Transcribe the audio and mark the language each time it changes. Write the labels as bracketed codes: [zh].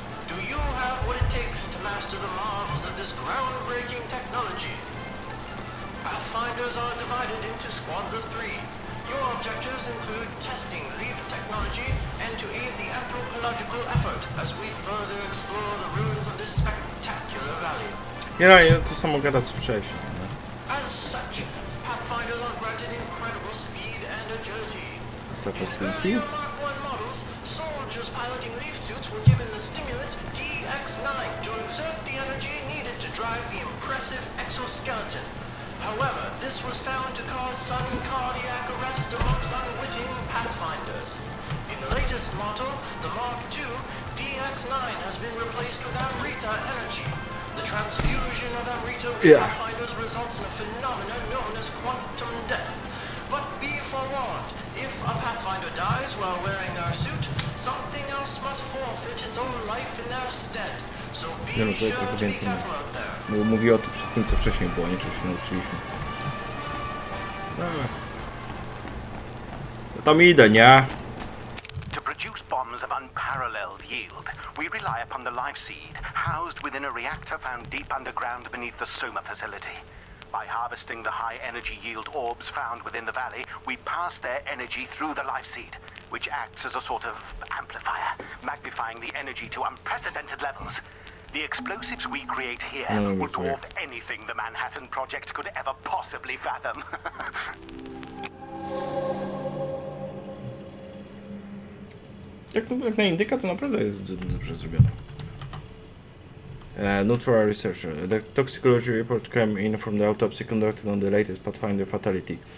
[en] Do you have what it takes to master the marvels of this groundbreaking technology? Pathfinders are divided into squads of 3. Your objectives include testing leaf technology and to aid the anthropological effort as we further explore the ruins of this spectacular valley. [pl] Ja to samo gada co wcześniej. [en] As such, Pathfinders are granted incredible speed and agility. Facility? In earlier Mark I models, soldiers piloting leaf suits were given the stimulant DX9 to exert the energy needed to drive the impressive exoskeleton. However, this was found to cause sudden cardiac arrest amongst unwitting Pathfinders. In the latest model, the Mark II, DX9 has been replaced with Amrita energy. The transfusion of Amrita with Pathfinders results in a phenomenon known as quantum death. But be forewarned, if a Pathfinder dies while wearing our suit, something else must forfeit its own life in their stead. So be sure to be careful out there. [pl] Mówi o tym wszystkim, co wcześniej było, nie czego się nauczyliśmy. No tam idę, nie? [en] To produce bombs of unparalleled yield, we rely upon the life seed housed within a reactor found deep underground beneath the Soma facility. By harvesting the high energy yield orbs found within the valley, we pass their energy through the life seed, which acts as a sort of amplifier, magnifying the energy to unprecedented levels. The explosives we create here will dwarf anything the Manhattan Project could ever possibly fathom. [pl] Jak na indyka, to naprawdę jest dobrze zrobione. [en] Note for a researcher. The toxicology report came in from the autopsy conducted on the latest Pathfinder fatality.